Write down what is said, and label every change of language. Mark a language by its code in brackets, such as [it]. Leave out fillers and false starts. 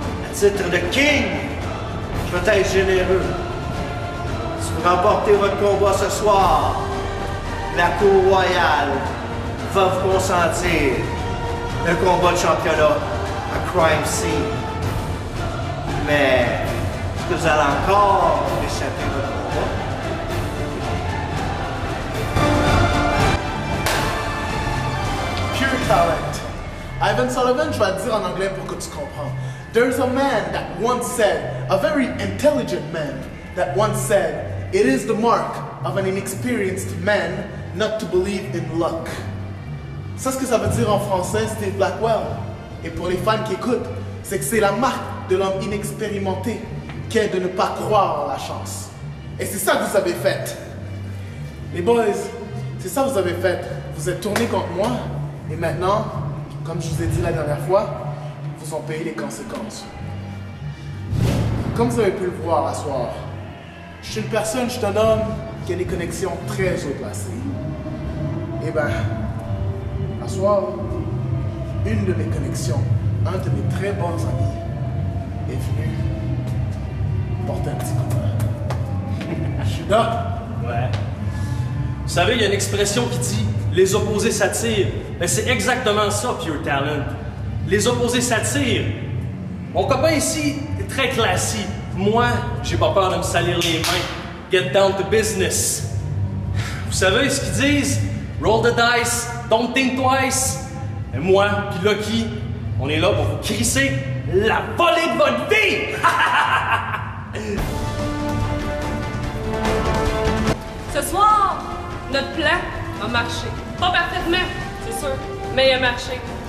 [fr] À titre de King, je vais être généreux. Si vous remportez votre combat ce soir, la Cour royale va vous consentir le combat de championnat à Crime Scene. Mais est-ce que vous allez encore échapper votre combat? Pure talent. Ivan Sullivan, je vais le dire en anglais pour que tu comprends. [en] There's a man that once said, a very intelligent man, that once said, it is the mark of an inexperienced man not to believe in luck. [fr] Ça, ce que ça veut dire en français, Steve Blackwell. Et pour les fans qui écoutent, c'est que c'est la marque de l'homme inexpérimenté qui est de ne pas croire en la chance. Et c'est ça que vous avez fait. Les boys, c'est ça que vous avez fait. Vous êtes tournés contre moi, et maintenant, comme je vous ai dit la dernière fois, vous en payez les conséquences. Comme vous avez pu le voir à soir, je suis une personne, je suis un homme qui a des connexions très haut placées. Et ben, à soir, une de mes connexions, un de mes très bons amis, est venu porter un petit coup. Je suis là. Ouais. Vous savez, il y a une expression qui dit « les opposés s'attirent ». Ben, c'est exactement ça, Pure Talent. Les opposés s'attirent. Mon copain ici est très classique. Moi, j'ai pas peur de me salir les mains. [en] Get down to business. [fr] Vous savez ce qu'ils disent? [en] Roll the dice, don't think twice. [fr] Et moi, puis Lucky, on est là pour vous crisser la volée de votre vie! Ce soir, notre plan a marché. Pas parfaitement, c'est sûr, mais il a marché.